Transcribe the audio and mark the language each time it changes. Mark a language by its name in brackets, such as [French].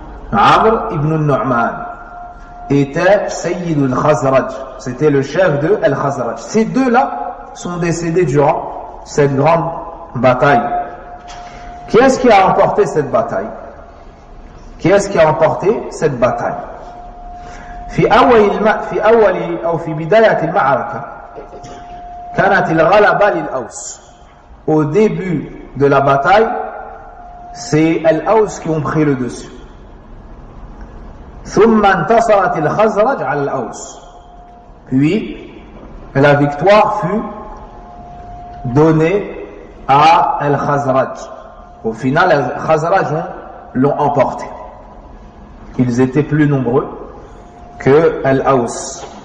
[French] Amr ibn Nu'man était Sayyidul Khazraj. C'était le chef de Al-Khazraj. Ces deux-là sont décédés durant cette grande bataille. Qui est-ce qui a remporté cette bataille? Qui est-ce qui a remporté cette bataille? [Arabic] في أول أو في بداية المعركة كانت الغلبة للأوس. [French] Au début de la bataille, c'est Al-Aws qui ont pris le dessus. [Arabic] ثم انتصرت الخزرج على الأوس. [French] Puis la victoire fut donnée à Al-Khazraj. Au final, les Khazraj l'ont emporté. Ils étaient plus nombreux que Al-Aws.